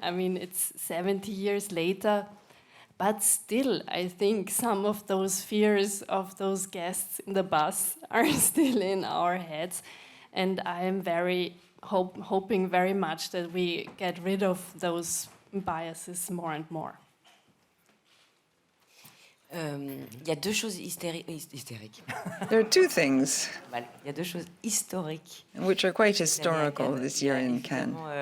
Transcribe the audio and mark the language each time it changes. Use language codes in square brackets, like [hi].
[en] I mean, it's 70 years later, but still, I think some of those fears of those guests in the bus are still in our heads. And I am hoping very much that we get rid of those biases more and more. [fr] Il y a deux choses hystériques. [en] There are two things [fr] Il y a deux choses historiques. [en] which are quite historical this year in Cannes.